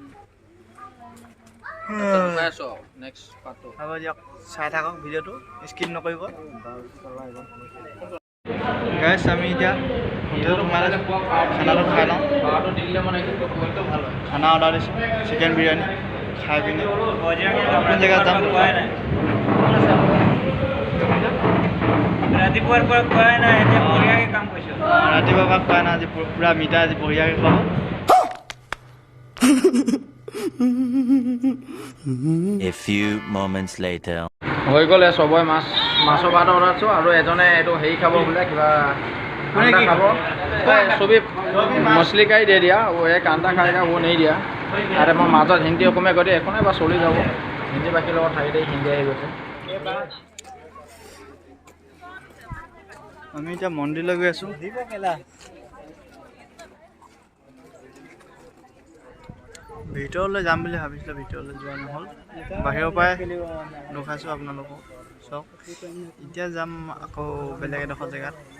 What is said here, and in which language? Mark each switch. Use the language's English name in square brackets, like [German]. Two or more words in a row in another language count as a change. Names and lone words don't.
[Assamese] নেক্সট পাৰ্টটো হ'ব দিয়ক চাই থাকক ভিডিঅ'টো স্কিপ নকৰিব গাইছ আমি এতিয়া হোটেলত সোমাই খানাটো খাই লওঁ খানা অৰ্ডাৰ দিছোঁ [English] chicken biryani [Assamese] খাই পিনে কোন জেগাত যাম ৰাতিপুৱাৰ পৰা খোৱাই নাই এতিয়া বঢ়িয়াকৈ কাম কৰিছোঁ ৰাতিপুৱাৰ পৰা খোৱাই নাই আজি পুৰা মিঠা আজি বঢ়িয়াকৈ খাব [English] A few moments later. [Assamese] হৈ গ'ল চবৰে মাছৰ ভাত অৰ্ডাৰ দিছোঁ আৰু এজনে এইটো হেৰি খাব বোলে কিবা খাব চবেই [Hindi] मछली खाई दे दिया वो एक अंडा खाएगा वो नहीं दिया अरे मैं [Assamese] মাজত হিন্দী অসমীয়া কৰি একো নাই বা চলি যাব হিন্দী বাকীৰ লগত থাকি দেই হিন্দী আহি গৈছে আমি এতিয়া মন্দিৰলৈ গৈ আছোঁ ভিতৰলৈ যাম বুলি ভাবিছিলোঁ ভিতৰলৈ যোৱা নহ'ল বাহিৰৰ পৰাই দেখাইছোঁ আপোনালোকক চাওক এতিয়া যাম আকৌ বেলেগ এডোখৰ জেগাত